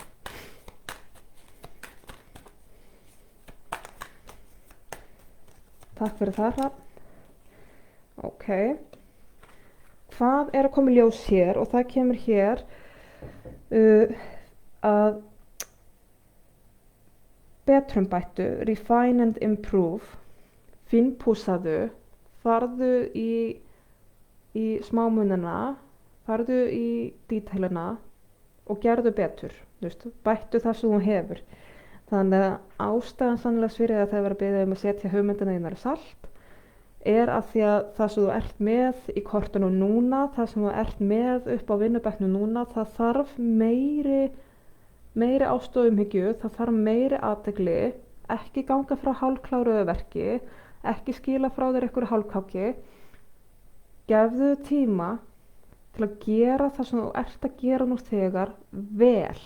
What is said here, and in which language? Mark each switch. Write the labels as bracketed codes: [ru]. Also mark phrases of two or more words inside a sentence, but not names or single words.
[is] Takk fyrir það, Hrafn. Ok. Hvað er að koma í ljós hér? Og það kemur hér að betrumbættu, [en] refine and improve, [is] fínpússaðu, farðu í smámunina, farðu í dítailina og gerðu betur, bættu það sem þú hefur. Þannig að ástæðan sannlega fyrir að það er að biðja að setja hugmyndina þínar í salt er að því að það sem þú ert með í kortunum núna, það sem þú ert með upp á vinnubekknum núna, það þarf meiri ástofumhyggju, það þarf meiri athygli, ekki ganga frá hálfkláruðu verki, ekki skila frá þér einhverju hálfkáki, gefðu tíma til að gera það sem þú ert að gera nú þegar vel.